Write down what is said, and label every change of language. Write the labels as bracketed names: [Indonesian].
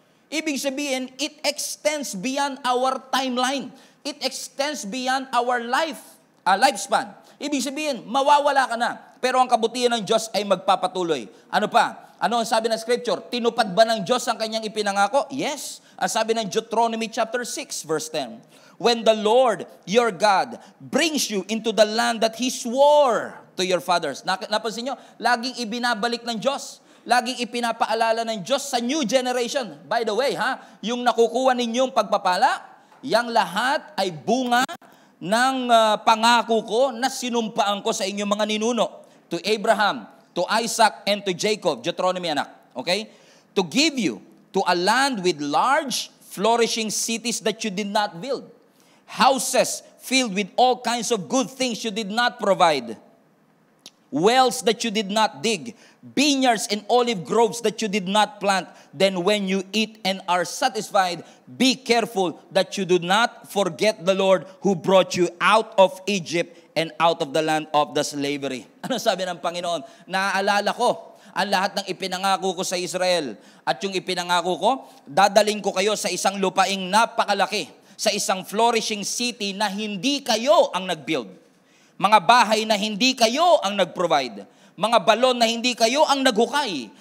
[Filipino] Ibig sabihin, [English] it extends beyond our timeline. It extends beyond our lifespan. [Filipino] Ibig sabihin, mawawala ka na. Pero ang kabutihan ng Diyos ay magpapatuloy. Ano pa? Ano ang sabi ng scripture? Tinupad ba ng Diyos ang kanyang ipinangako? Yes. Ang sabi ng Deuteronomy chapter 6, verse 10. [English] When the Lord, your God, brings you into the land that He swore to your fathers. [Filipino] Napansin nyo, laging ibinabalik ng Diyos. Laging ipinapaalala ng Diyos sa new generation. By the way, yung nakukuha ninyong pagpapala, yang lahat ay bunga ng pangako ko na sinumpaan ko sa inyong mga ninuno. [English] To Abraham, to Isaac, and to Jacob. Deuteronomy anak. Okay? To give you to a land with large, flourishing cities that you did not build. Houses filled with all kinds of good things you did not provide. Wells that you did not dig. Vineyards and olive groves that you did not plant. Then when you eat and are satisfied, be careful that you do not forget the Lord who brought you out of Egypt and out of the land of the slavery. [Filipino] Ano sabi ng Panginoon? Naaalala ko ang lahat ng ipinangako ko sa Israel. At yung ipinangako ko, dadaling ko kayo sa isang lupaing napakalaki, sa isang flourishing city na hindi kayo ang nag-build. Mga bahay na hindi kayo ang nag-provide. Mga balon na hindi kayo ang naghukay.